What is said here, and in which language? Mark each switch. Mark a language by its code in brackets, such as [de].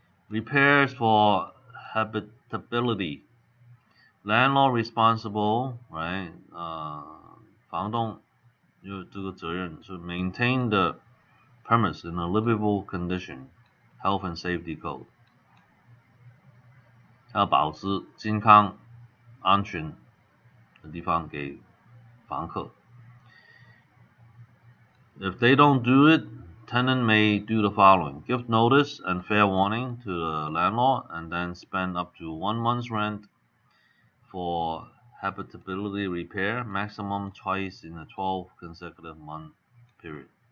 [en] Repairs for habitability. Landlord responsible, right? [zh] 房东有这个责任 [en] to maintain the premise in a livable condition, health and safety code. [zh] 要保持健康、安全的地方给房客。 [en] If they don't do it, tenant may do the following: give notice and fair warning to the landlord, and then spend up to 1 month's rent for habitability repair, maximum twice in a 12 consecutive month period.